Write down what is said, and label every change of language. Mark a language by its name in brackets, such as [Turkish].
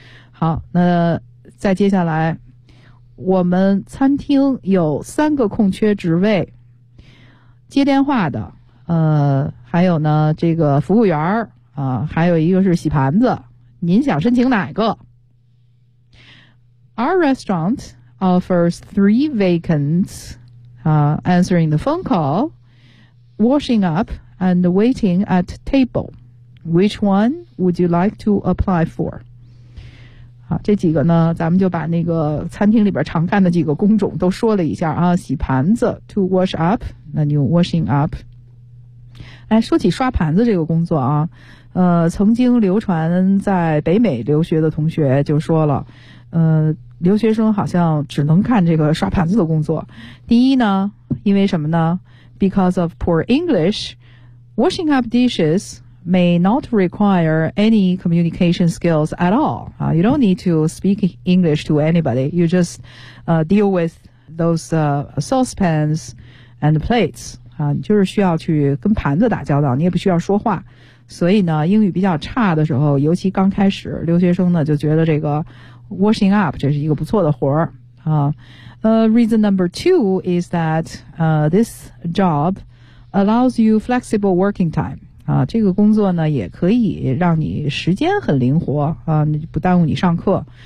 [Chinese] 好，那再接下来，我们餐厅有三个空缺职位，接电话的，还有呢这个服务员啊，还有一个是洗盘子，您想申请哪个？ [English] Our restaurant offers 3 vacants, answering the phone call, washing up, and waiting at table. Which one would you like to apply for? [Chinese] 好，这几个呢，咱们就把那个餐厅里边常干的几个工种都说了一下啊，洗盘子 [English] to wash up, [Chinese] 那你用 washing up。哎，说起刷盘子这个工作啊，曾经流传在北美留学的同学就说了，留学生好像只能干这个刷盘子的工作。第一呢，因为什么呢？ [English] Because of poor English, washing up dishes may not require any communication skills at all. You don't need to speak English to anybody. You just deal with those saucepans and plates. [Chinese] 就是需要去跟盘子打交道，你也不需要说话。所以呢，英语比较差的时候，尤其刚开始，留学生呢就觉得这个washing up 这是一个不错的活儿啊。 [English] Reason number two is that this job allows you flexible working time [Chinese] 啊，这个工作呢也可以让你时间很灵活啊，不耽误你上课。